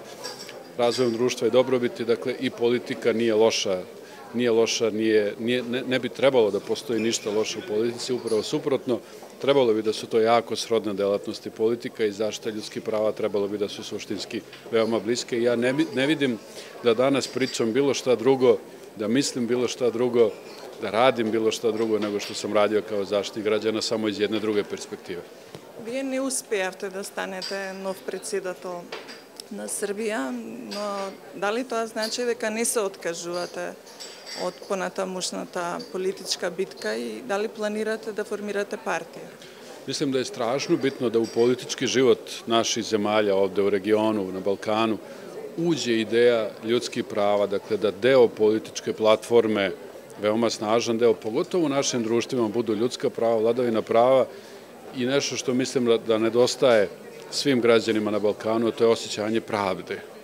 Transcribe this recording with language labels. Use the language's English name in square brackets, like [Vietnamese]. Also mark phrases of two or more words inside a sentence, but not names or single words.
[Serbian] Razvojem društva je dobrobiti, dakle i politika nije loša, ne bi trebalo da postoji ništa loše u politici, upravo suprotno, trebalo bi da su to jako srodne delatnosti. Politika i zaštita ljudskih prava trebalo bi da su suštinski veoma bliske. Ja ne vidim da danas pričam bilo šta drugo, da mislim bilo šta drugo, da radim bilo šta drugo nego što sam radio kao zaštitnik građana, samo iz jedne druge perspektive. [Macedonian] Вие не успеавте да станете нов председател на Србија, но дали тоа значи дека не се откажувате од понатамушната политичка битка и дали планирате да формирате партија? [Serbian] Mislim da je strašno bitno da u politički život naših zemalja ovde u regionu, na Balkanu, uđe ideja ljudskih prava, dakle da deo političke platforme, veoma snažan deo, pogotovo u našim društvima, budu ljudska prava, vladavina prava i nešto što mislim da nedostaje svim građanima na Balkanu, to je osjećanje pravde.